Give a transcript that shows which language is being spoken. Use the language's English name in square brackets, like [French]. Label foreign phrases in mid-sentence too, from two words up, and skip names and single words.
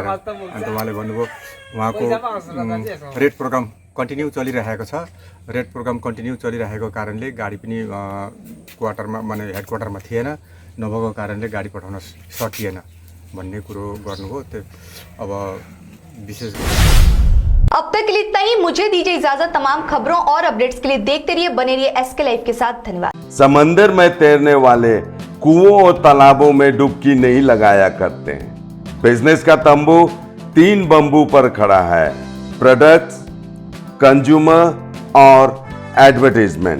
[Nepali] अन्त उहाँले भन्नुभयो उहाँको [English] raid program continue [Nepali] चलिरहेको छ। [English] raid program continue [Nepali] चलिरहेको कारणले गाडी पनि क्वार्टरमा माने [English] head quarter [Nepali] थिएन, नभएको कारणले गाडी पठाउन सकिएन भन्ने कुरो गर्नुभयो। त्यो अब विशेष [Hindi] अब तक के लिए इतना ही। मुझे दीजिए इजाजत। तमाम खबरों और अपडेट्स के लिए देखते रहिए, बने रहिए SK लाइव के साथ। धन्यवाद। समंदर में तैरने वाले कुओं और तालाबों में डुबकी नहीं लगाया करते हैं। बिजनेस का तंबू 3 बंबू पर खड़ा है। [English] products, consumer [Hindi] और एडवर्टाइजमेंट।